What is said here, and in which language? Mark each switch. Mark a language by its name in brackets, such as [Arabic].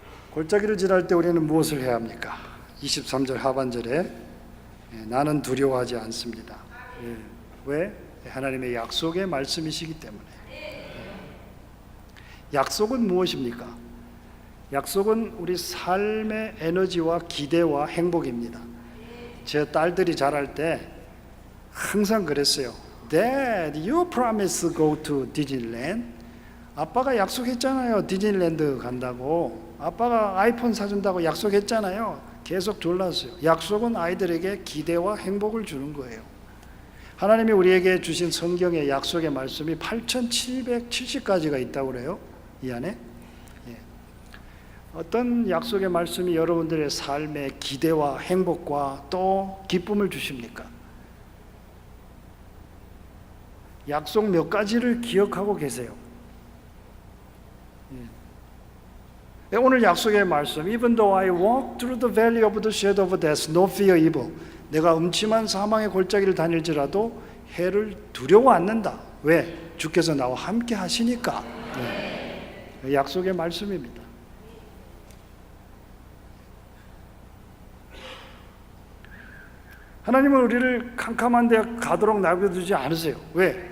[Korean] 골짜기를 지날 때 우리는 무엇을 해야 합니까? 23절 하반절에 나는 두려워하지 않습니다. 왜? 하나님의 약속의 말씀이시기 때문에. 약속은 무엇입니까? 약속은 우리 삶의 에너지와 기대와 행복입니다. 제 딸들이 자랄 때 항상 그랬어요. [English] Dad, you promised to go to Disneyland. [Korean] 아빠가 약속했잖아요. 디즈니랜드 간다고. 아빠가 아이폰 사준다고 약속했잖아요. 계속 졸랐어요. 약속은 아이들에게 기대와 행복을 주는 거예요. 하나님이 우리에게 주신 성경의 약속의 말씀이 8770가지가 있다고 그래요. 이 안에. 어떤 약속의 말씀이 여러분들의 삶에 기대와 행복과 또 기쁨을 주십니까? 약속 몇 가지를 기억하고 계세요. 오늘 약속의 말씀, [English] Even though I walk through the valley of the shadow of death, no fear evil. [Korean] 내가 음침한 사망의 골짜기를 다닐지라도 해를 두려워 않는다. 왜? 주께서 나와 함께 하시니까. 약속의 말씀입니다. 하나님은 우리를 캄캄한 데 가도록 놔두지 않으세요. 왜?